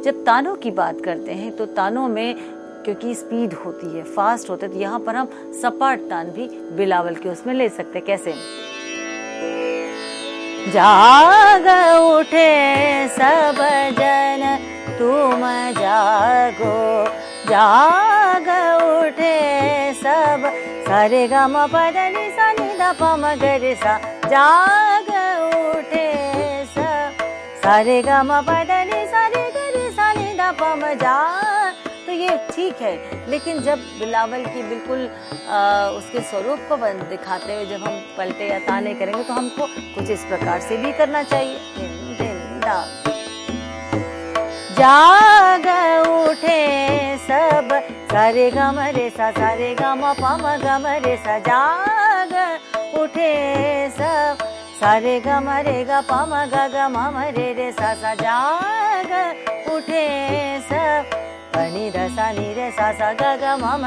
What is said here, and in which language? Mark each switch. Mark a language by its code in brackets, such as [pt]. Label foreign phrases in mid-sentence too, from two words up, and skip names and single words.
[hi] जब तानों की बात करते हैं तो तानों में क्योंकि स्पीड होती है, फास्ट होते, तो यहाँ पर हम सपाट तान भी बिलावल के उसमें ले सकते हैं। कैसे? जाग उठे सब जन तुम जागो, जाग उठे सब, सारे ग म प द नि सा नि द प म ग रे सा, जाग उठे सब, सारे ग म प द नि सा रे ग रे सा नि द प म जा। तो ये ठीक है, लेकिन जब बिलावल की बिल्कुल उसके स्वरूप को दिखाते हुए जब हम पलटे या ताने करेंगे तो हमको कुछ इस प्रकार से भी करना चाहिए। जाग उठे सब, सारे ग म रे सा, सारे ग म प म ग म रे सा, जाग उठे सब, सारे ग म रे ग प म ग म म रे रे सा सा, जाग उठे सब, नी द सा नी रे सा सा ग ग म म